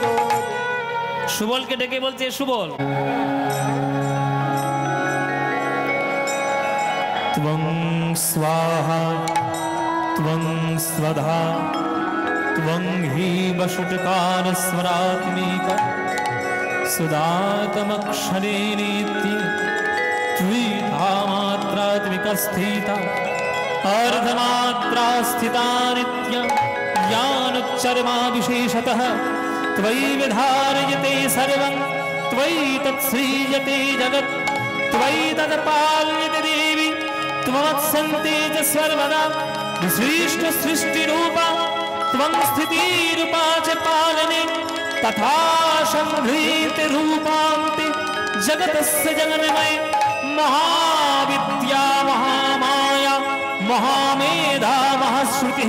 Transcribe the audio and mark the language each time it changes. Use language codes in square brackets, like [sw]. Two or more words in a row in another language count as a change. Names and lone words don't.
[bn] সুবলকে ডেকে বলছে, [sa] सुबल त्वं स्वाहा त्वं स्वधा त्वं हि वशुटकार स्वरात्मिका सुदातमक्षरे नित्य त्रिधा मात्रात्मिका स्थिता अर्धमात्रा स्थिता नित्य ज्ञानोच्चरमा विशेषतः त्वयि विधार्यते सर्वं त्वयि तत्सृज्यते जगत् त्वयि तत्पाल्यते देवी त्वमत्सन्ते च सर्वदा विशिष्ट सृष्टिरूपा त्वं स्थितिरूपा च पालने तथा संभृत रूपान्ते जगतस्य जगन्मय महाविद्या महामाया महामेधा महाश्रुतिः